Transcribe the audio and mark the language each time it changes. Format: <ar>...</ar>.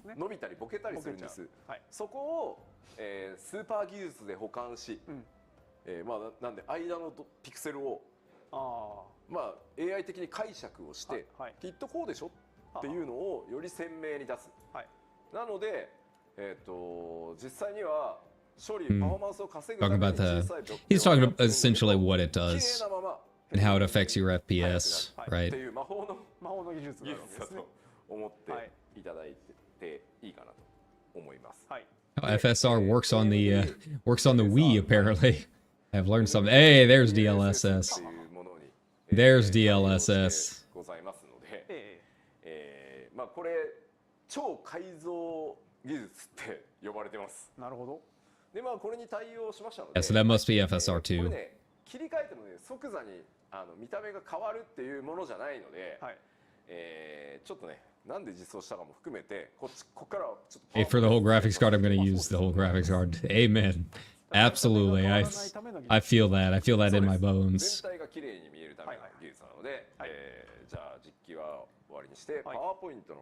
<ja>伸びたりボケたりするんです。そこを、スーパー技術で補完し、まあなんで間のピクセルをまあ AI 的に解釈をして、きっとこうでしょっていうのをより鮮明に出す。なので、実際には処理パフォーマンスを稼ぐために小さい</ja> <en>He's talking about essentially what it does and how it affects your FPS, right?</en> <ja>っていう魔法の技術だと思っていただいていいかなと思います。</ja> <en>FSR works on the Wii apparently. I've learned something. Hey, there's DLSS. There's DLSS.</en> <ja>ございますので、まあこれ超改造技術って呼ばれてます。なるほど。でまあこれに対応しましたので。</ja> <en>Yeah, so that must be FSR2.</en> <ja>これね切り替えてもね即座に見た目が変わるっていうものじゃないので、ちょっとねなんで実装したかも含めてここからちょっと。</ja> <en>Hey, for the whole graphics card, I'm going to use the whole graphics card. Amen. Absolutely. I feel that. I feel that in my bones.</en> <ja>全体が綺麗に見えるための技術なので、じゃあ実機は終わりにしてパワーポイントの。</ja>